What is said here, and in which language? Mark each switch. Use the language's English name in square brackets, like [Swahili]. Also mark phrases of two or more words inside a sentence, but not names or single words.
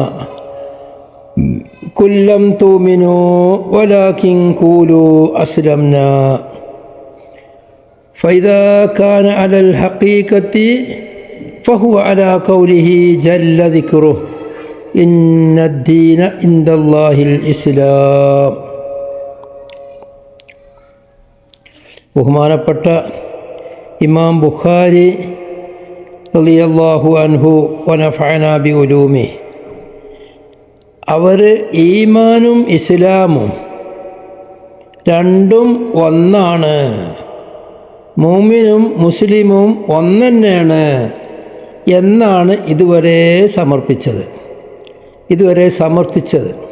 [Arabic] قل لم تؤمنوا ولكن قولوا أسلمنا فإذا كان على الحقيقة فهو على قوله جل ذكره إن الدين عند الله الإسلام. [Malayalam] ബഹുമാനപ്പെട്ട ഇമാം ബുഖാരി [Arabic] رضي الله عنه ونفعنا بعلومه [Malayalam] അവർ ഈമാനും ഇസ്ലാമും രണ്ടും ഒന്നാണ്, മുഅ്മിനും മുസ്ലിമും ഒന്നെന്നെയാണ് എന്നാണ് ഇതുവരെ സമർത്ഥിച്ചത്.